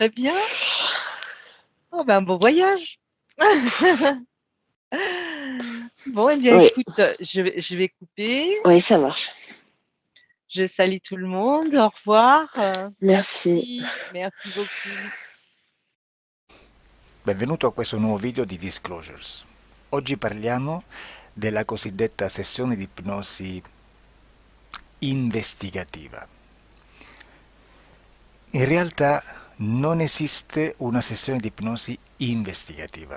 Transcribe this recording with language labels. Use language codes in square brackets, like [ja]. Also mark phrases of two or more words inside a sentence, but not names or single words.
[fr] très bien. Oh, ben, bon voyage. Bon, eh bien, Oui, écoute, je vais couper. oui, ça marche. Je salue tout le monde. Au revoir. Merci. Merci. Merci beaucoup. [it] Benvenuto a questo nuovo video di Disclosures. Oggi parliamo della cosiddetta sessione di ipnosi investigativa. In realtà non esiste una sessione di ipnosi investigativa.